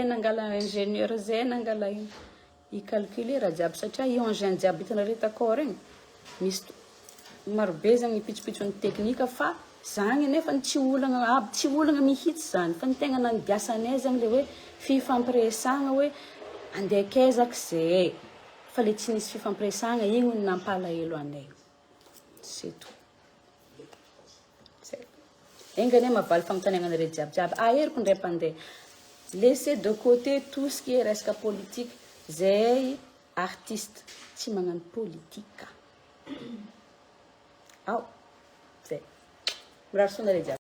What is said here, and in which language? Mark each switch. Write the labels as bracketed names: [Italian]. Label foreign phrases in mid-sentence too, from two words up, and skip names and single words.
[Malagasy] nangala ingénieur zay nangala i calculer raha jiaby satria i engin jiaby hitanareo takao regny misy marobe zany ipitsopitsony teknika fa zany nefa tsy olagna mihitsy zany fa ny tegna nandiasanay zany le hoe fifampiresagna hoe andeha kezaka zay fa le tsy nisy fifampiresagna igny no nampalahelo anay [French] c'est tout. [Malagasy] Engane mavaly fagnontaniananareo jiaby aheriko ndray mpandeha [French] laissez de côté tout ce qui est [Malagasy] resaka politique zay artiste tsy magnano politika ao zay mirary sonareo jiaby.